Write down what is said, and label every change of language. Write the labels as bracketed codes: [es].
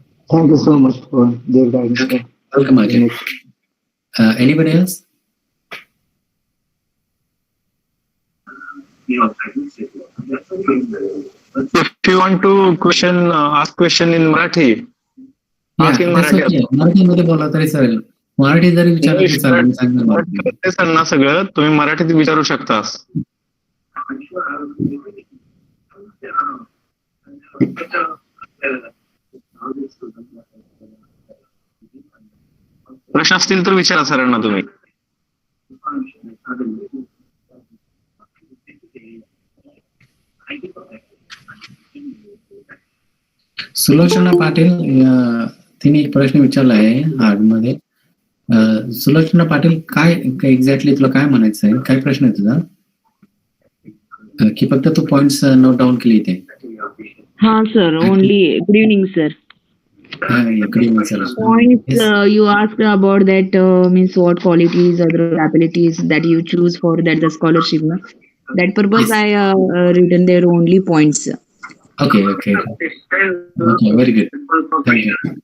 [en] Thank you so much for their guidance. Okay. Welcome, Ajay. Anybody else? If you want to ask question in Marathi, ask in Marathi. Okay. [mr] मराठीमध्ये बोला तरी चालेल. मराठी जरी विचारलं तरी चालेल. ते सांगणार सगळं तुम्ही मराठीत विचारू शकता. प्रश्न असतील तर विचारा सरांना तुम्ही. सुलोचना पाटील तिने एक प्रश्न विचारला आहे आतमध्ये. सुलोचना पाटील, काय एक्झॅक्टली तुला काय म्हणायचं आहे? काय प्रश्न आहे तुझा? की फक्त तू पॉइंट्स नोट डाऊन केली इथे? [en] हा sir, only. Good evening sir. Good evening, sir. Points Yes. you asked about that means what qualities or the abilities that you choose for that the scholarship. Na? That purpose Yes. I written there only points. Okay. Okay. Very good. Thank you.